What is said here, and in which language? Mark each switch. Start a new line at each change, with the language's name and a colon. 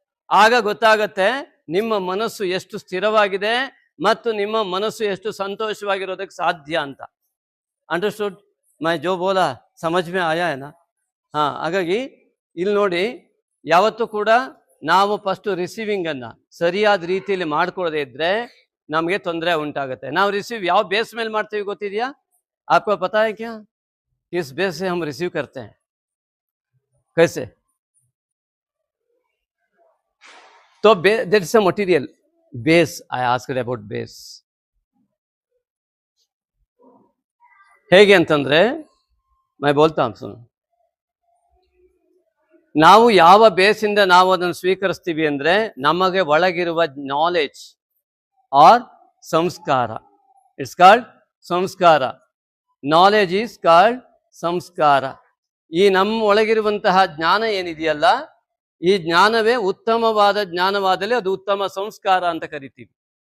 Kannada: ಆಗ ಗೊತ್ತಾಗತ್ತೆ ನಿಮ್ಮ ಮನಸ್ಸು ಎಷ್ಟು ಸ್ಥಿರವಾಗಿದೆ ಮತ್ತು ನಿಮ್ಮ ಮನಸ್ಸು ಎಷ್ಟು ಸಂತೋಷವಾಗಿರೋದಕ್ಕೆ ಸಾಧ್ಯ ಅಂತ.
English: Understood?
Hindi: ಮೈ ಜೋ ಬೋಲಾ ಸಮಜ್ ಮೇ ಆಯಾ
Kannada: ಏನಾ? ಹಾಗಾಗಿ ಇಲ್ಲಿ ನೋಡಿ, ಯಾವತ್ತೂ ಕೂಡ ನಾವು ಫಸ್ಟ್ ರಿಸೀವಿಂಗನ್ನು ಸರಿಯಾದ ರೀತಿಯಲ್ಲಿ ಮಾಡ್ಕೊಳ್ಳದೆ ಇದ್ರೆ ನಮಗೆ ತೊಂದರೆ ಉಂಟಾಗುತ್ತೆ. ನಾವು ರಿಸೀವ್ ಯಾವ ಬೇಸ್ ಮೇಲೆ ಮಾಡ್ತೀವಿ ಗೊತ್ತಿದೆಯಾ?
Hindi: आपको पता है क्या? किस बेस से हम रिसीव करते हैं? कैसे? तो
English: there is a material base. I asked about base.
Kannada: ಹೇಗೆ ಅಂತಂದ್ರೆ
Hindi: मैं बोलता हूं सुनो.
Kannada: ನಾವು ಯಾವ ಬೇಸಿಂದ ನಾವು ಅದನ್ನು ಸ್ವೀಕರಿಸ್ತೀವಿ ಅಂದ್ರೆ ನಮಗೆ ಒಳಗಿರುವ ನಾಲೆಜ್ ಆರ್ ಸಂಸ್ಕಾರ.
English: It's called samskara. Knowledge is called samskara.
Kannada: ಈ ನಮ್ಮ ಒಳಗಿರುವಂತಹ ಜ್ಞಾನ ಏನಿದೆಯಲ್ಲ, ಈ ಜ್ಞಾನವೇ ಉತ್ತಮವಾದ ಜ್ಞಾನವಾದಲ್ಲಿ ಅದು ಉತ್ತಮ ಸಂಸ್ಕಾರ ಅಂತ ಕರಿತೀವಿ.